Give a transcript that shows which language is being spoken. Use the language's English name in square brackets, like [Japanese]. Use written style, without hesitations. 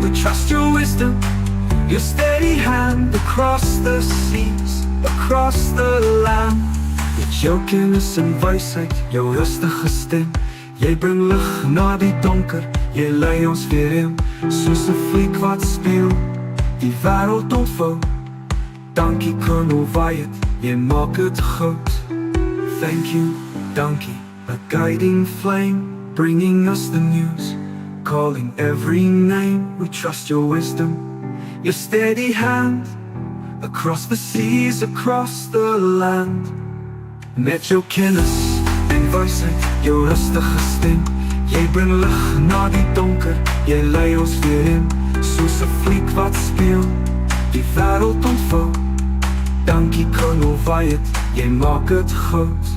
[English] We trust your wisdom, your steady hand across the seas, across the land. [Afrikaans] Met jou kennis en wysheid, jou rustige stem. Jy bring lig na die donker, jy lei ons weer in. Soos 'n fliek wat speel, die wêreld ontvou. Dankie Colonel Wyatt, jy maak het goed. [English] Thank you, Donkey, a guiding flame, bringing us the news, calling every name. We trust your wisdom, your steady hand, across the seas, across the land. [Afrikaans] Met jou kennis en wysheid, jou rustige stem. Jy bring lig na die donker, jy lei ons weer in. Soos 'n fliek wat speel, die wêreld ontvou. Dankie Colonel Wyatt, jy maak het goud.